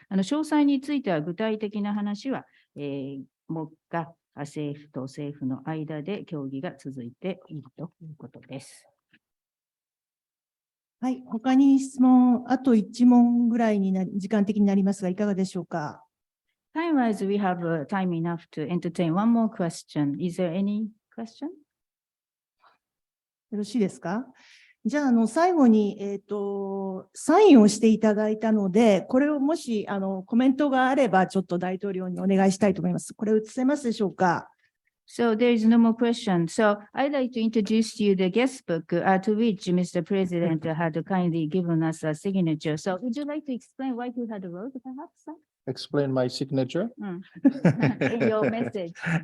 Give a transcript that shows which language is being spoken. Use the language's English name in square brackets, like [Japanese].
[Japanese] 詳細については具体的な話は、もが政府と政府の間で協議が続いているということです。はい、他に質問、あと1問ぐらいに時間的になりますが、いかがでしょうか。 [English] Time-wise, we have time enough to entertain one more question. Is there any question? [Japanese] よろしいですか。じゃあ、最後に、サインをしていただいたので、これをもし、コメントがあれば、ちょっと大統領にお願いしたいと思います。これ映せますでしょうか。 [English] So there is no more question. So I'd like to introduce you the guest book to which Mr. President had kindly given us a signature. So would you like to explain why you had wrote, perhaps? Explain my signature? In your message.